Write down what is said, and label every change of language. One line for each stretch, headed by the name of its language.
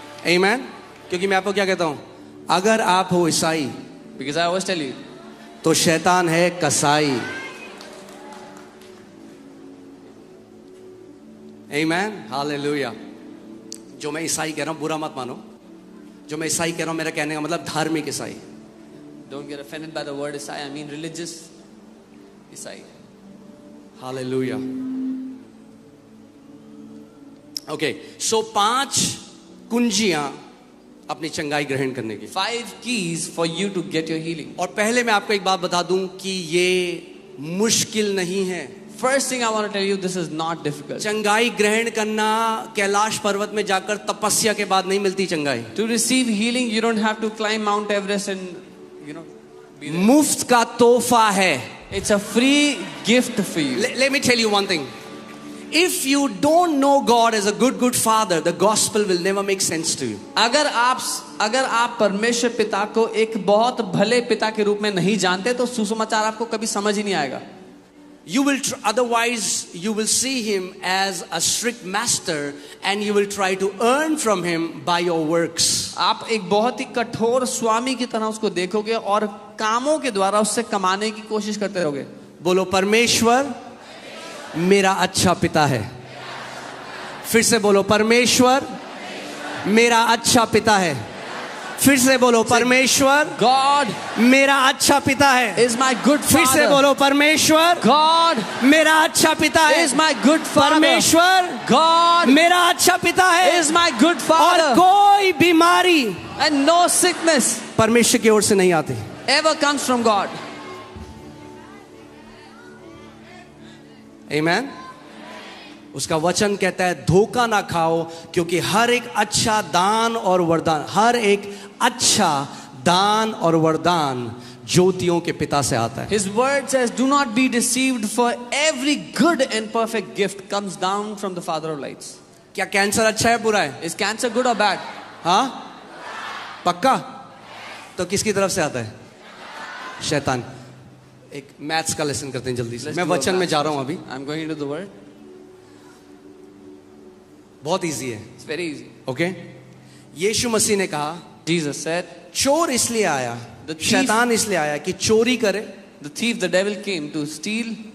Hindi: आमीन. क्योंकि मैं आपको क्या कहता हूं, अगर आप हो ईसाई,
English: Because I always tell you,
Hindi: तो शैतान है कसाई. आमीन. हालेलुया. जो मैं ईसाई कह रहा हूं बुरा मत मानो. जो मैं ईसाई कह रहा हूं मेरा कहने का मतलब धार्मिक ईसाई.
English: don't get offended by the word Isai. I mean religious Isai.
Hindi: Hallelujah. Okay, सो 5 कुंजियां अपनी चंगाई ग्रहण करने की.
English: 5 keys for you to get your healing.
Hindi: और पहले मैं आपको एक बात बता दूं कि ये मुश्किल नहीं है.
English: First thing I want to tell you, this is not difficult.
Hindi: चंगाई ग्रहण करना कैलाश पर्वत में जाकर तपस्या के बाद नहीं मिलती चंगाई.
English: To receive healing, you don't have to climb Mount Everest and, be there.
Hindi: मुफ्त का तोहफा है.
English: It's a free gift for you. Let me tell you one thing. If you don't know God as a good father, the gospel will never make sense to you.
Hindi: अगर आप परमेश्वर पिता को एक बहुत भले पिता के रूप में नहीं जानते तो सुसमाचार आपको कभी समझ ही नहीं आएगा.
English: You will otherwise you will see him as a strict master and you will try to earn from him by your works.
Hindi: आप एक बहुत ही कठोर स्वामी की तरह उसको देखोगे और कामों के द्वारा उससे कमाने की कोशिश करते रहोगे. बोलो, परमेश्वर मेरा अच्छा पिता है. फिर से बोलो, परमेश्वर मेरा अच्छा पिता है. फिर से बोलो, परमेश्वर
English: God
Hindi: मेरा अच्छा पिता है।
English: is my good
Hindi: फिर से
English: father.
Hindi: बोलो, परमेश्वर
English: God
Hindi: मेरा अच्छा पिता है।
English: is my good father.
Hindi: परमेश्वर
English: God
Hindi: मेरा अच्छा पिता है।
English: is my good
Hindi: और
English: father.
Hindi: कोई बीमारी
English: And no sickness
Hindi: परमेश्वर की ओर से नहीं आती।
English: ever comes from God.
Hindi: आमेन। उसका वचन कहता है धोखा ना खाओ, क्योंकि हर एक अच्छा दान और वरदान, हर एक अच्छा दान और वरदान ज्योतियों के पिता से आता है।
English: His word says, do not be deceived, for every good and perfect gift comes down from the Father of lights.
Hindi: क्या कैंसर अच्छा है बुरा है?
English: Is cancer good or bad?
Hindi: हाँ, पक्का? तो किसकी तरफ से आता है? शैतान। एक मैथ्स का लेसन करते हैं जल्दी से।
English: Let's
Hindi: मैं
English: do a
Hindi: वचन में
English: math
Hindi: जा रहा हूं
English: lesson.
Hindi: अभी।
English: I'm going into the word.
Hindi: बहुत इजी है।
English: It's very easy.
Hindi: ओके? यीशु मसीह ने कहा,
English: Jesus said,
Hindi: चोर इसलिए आया,
English: The thief-
Hindi: शैतान इसलिए आया कि चोरी करे,
English: the thief, the devil came to steal,